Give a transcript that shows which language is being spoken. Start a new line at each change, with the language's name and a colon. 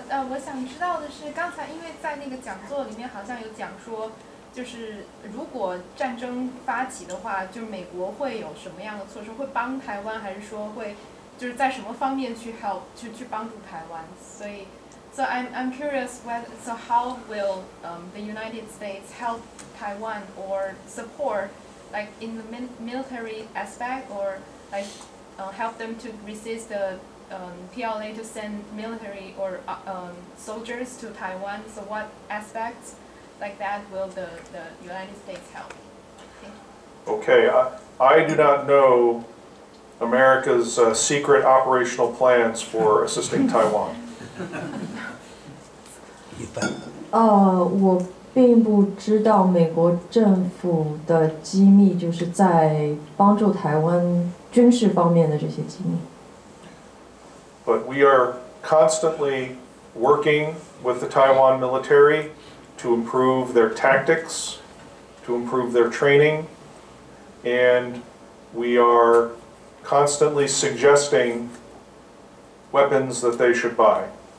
Chinese: 我想知道的是，刚才因为在那个讲座里面好像有讲说，就是如果战争发起的话，就美国会有什么样的措施，会帮台湾，还是说会就是在什么方面去帮助台湾？
English: 所以 ，so I'm curious so how will the United States help Taiwan or support like in the military aspect or like help them to resist the PLA to send military or soldiers to Taiwan. So what aspects like that will the United States help? Thank you. Okay, I do not know America's secret operational plans for assisting Taiwan.
Chinese: 我并不知道美国政府的机密，就是在帮助台湾军事方面的这些机密。
English: But we are constantly working with the Taiwan military to improve their tactics, to improve their training, and we are constantly suggesting weapons that they should buy.